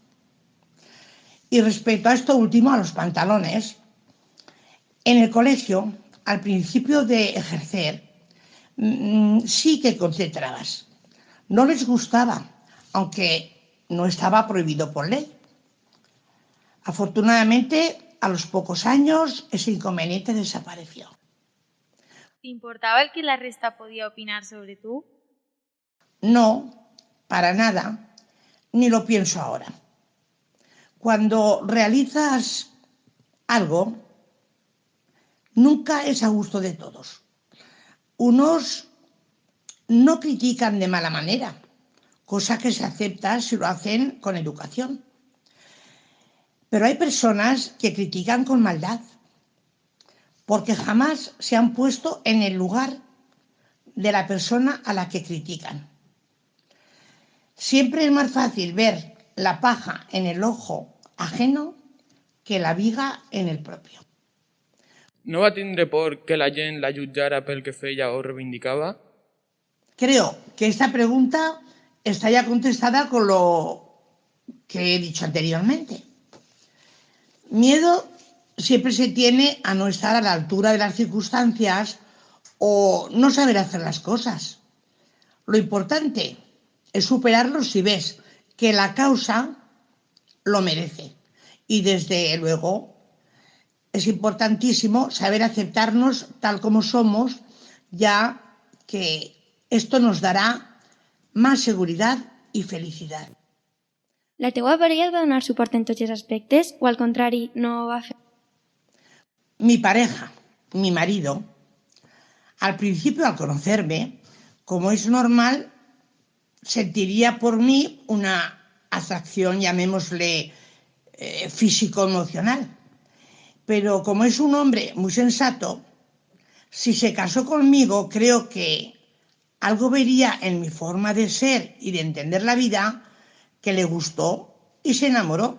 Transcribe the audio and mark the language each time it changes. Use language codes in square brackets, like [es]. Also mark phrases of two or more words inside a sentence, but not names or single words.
[es] Y respecto a esto último, a los pantalones, en el colegio, al principio de ejercer, sí que concentrabas. No les gustaba, aunque no estaba prohibido por ley. Afortunadamente, a los pocos años, ese inconveniente desapareció. [ca] ¿Te importava el que la resta podia opinar sobre tu? [es] No, para nada, ni lo pienso ahora. Cuando realizas algo, nunca es a gusto de todos. Unos no critican de mala manera, cosa que se acepta si lo hacen con educación. Pero hay personas que critican con maldad, porque jamás se han puesto en el lugar de la persona a la que critican. Siempre es más fácil ver la paja en el ojo ajeno que la viga en el propio. [ca] No va tindre por que la gent la jutjara pel que feia o reivindicava? [es] Creo que esta pregunta está ya contestada con lo que he dicho anteriormente. Miedo siempre se tiene a no estar a la altura de las circunstancias o no saber hacer las cosas. Lo importante es superarlo si ves que la causa lo merece. Y desde luego es importantísimo saber aceptarnos tal como somos, ya que esto nos dará más seguridad y felicidad. [ca] La teua parella et va donar suport en tots els aspectes o al contrari no ho va fer? [es] Mi pareja, mi marido, al principio al conocerme, como es normal, sentiría por mí una atracción, llamémosle físico-emocional. Pero como es un hombre muy sensato, si se casó conmigo, creo que algo vería en mi forma de ser y de entender la vida que le gustó y se enamoró.